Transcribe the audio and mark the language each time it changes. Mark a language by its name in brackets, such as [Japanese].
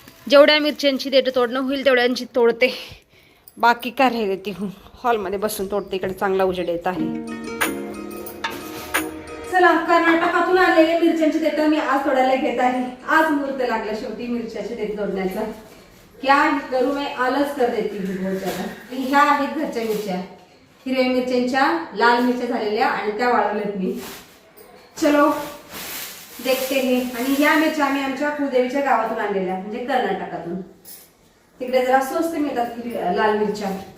[Marathi] जेवढ्या मिरच्यांची देठ तोडणं होईल तेवढ्यांची तोडते. बाकी काय राहिले ती हॉलमध्ये बसून तोडते. इकडे चांगला उजेड येत आहे. चला, कर्नाटकातून आलेले मिरच्यांची देठ मी आज तोडायला घेत आहे. आज मुहूर्त लागला शेवटी मिरच्याची देठ तोडण्याचा. [Hindi] क्या करू मैं आलस कर देती हूँ बहुत ज्यादा. [Marathi] ह्या आहेत घरच्या मिरच्या, हिरव्या मिरच्यांच्या, लाल मिरच्या झालेल्या आणि त्या वाळवल्यात मी. [Hindi] चलो देखते हे. [Marathi] आणि ह्या मिरच्या आम्ही आमच्या कुलदेवीच्या गावातून आणलेल्या, म्हणजे कर्नाटकातून. तिकडे जरा स्वस्त मिळतात लाल मिरच्या.